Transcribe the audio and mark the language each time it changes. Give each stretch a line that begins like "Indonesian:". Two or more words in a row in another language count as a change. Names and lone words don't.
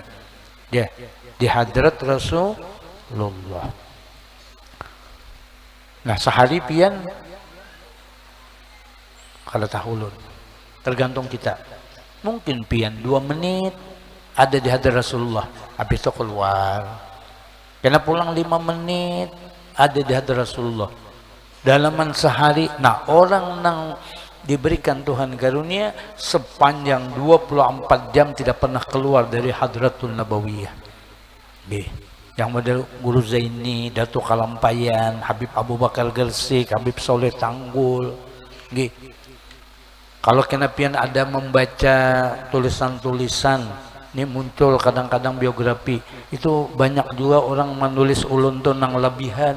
Indonesian: Ya, di hadrat Rasulullah.
Banjar: Nah, sehari pian kalau tahulun tergantung kita. Mungkin pian 2 menit ada di hadrat Rasulullah,
Indonesian: habis itu keluar.
Banjar: Kena pulang 5 menit ada di hadrat Rasulullah.
Indonesian: Dalaman sehari, nah orang yang diberikan Tuhan karunia sepanjang 24 jam tidak pernah keluar dari
Arabic: الحضرة النبوية.
Indonesian: Yang model Guru Zaini, Datuk Kalampayan, Habib Abu Bakar Gersik, Habib Soleh Tanggul.
Banjar: Kalau kenapian ada membaca tulisan-tulisan, ini muncul kadang-kadang biografi, itu banyak juga orang menulis ulun tuh nang lebihan.